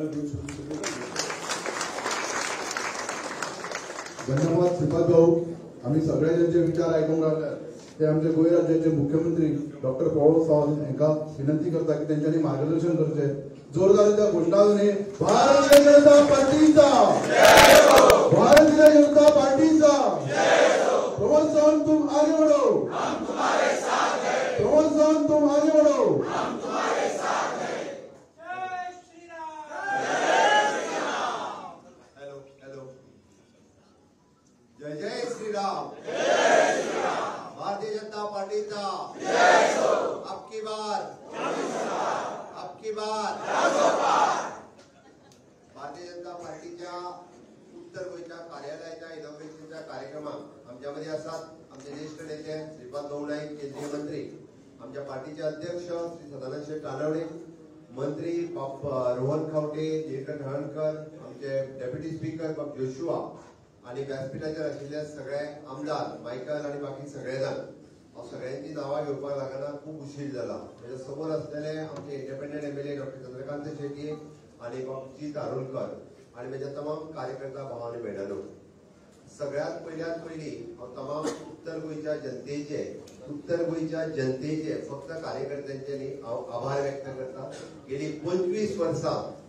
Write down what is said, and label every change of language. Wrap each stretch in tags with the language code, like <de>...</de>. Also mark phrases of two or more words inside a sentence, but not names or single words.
<kok>धन्यवाद श्रीपाद भाऊ आम्ही सगळे ज्यांचे विचार आयकूंक रावले ते आमचे गोंय राज्याचे मुख्यमंत्री डॉक्टर प्रमोद सावंत हांकां विनंती करता की त्यांच्यानी मार्गदर्शन करचें जोरदार त्या घोषणाने भारतीय जनता पार्टीचा भारतीय जनता पार्टीचा प्रमोद सावंत</kok> <hi>तुम आगे बढ़ो</hi> <kok>प्रमोद सावंत</kok> <hi>तुम आगे बढ़ो</hi> <mr>हेलो जय जय श्रीराम भारतीय जनता पार्टीचा</mr> <hi>अबकी बार</hi> <mr>भारतीय जनता पार्टीच्या उत्तर गोयच्या कार्यालयाच्या इनॉग्रेशनच्या कार्यक्रमात आमच्यामध्ये असतात आमचे ज्येष्ठ नेते श्रीपाद भाऊ नाईक केंद्रीय मंत्री आमच्या पार्टीचे अध्यक्ष श्री सदानंद शेठ कानवडे मंत्री रोहन खावटे जयंत ढवळकर आमचे डेप्युटी स्पीकर</mr> <kok>बाब जोशुआ आणि व्यासपीठाचेर आशिल्ले सगळे आमदार मायकल आणि बाकी सगळे जाण सगळ्यांची नावां घेवपाक लागना खूप उशीर जाला म्हज्या समोर असलेले आमचे</kok> <en>independent MLA</en> <kok>डॉक्टर चंद्रकांत शेट्टी आणि बाबजी धारोलकर आणि म्हज्या तमाम कार्यकर्ता भाव आनी भयणांनो सगळ्यात पयली हांव तमाम उत्तर गोंयच्या जनतेचे फक्त कार्यकर्त्यांचे न्ही हांव आभार व्यक्त करता गेली 25 वर्सां</kok>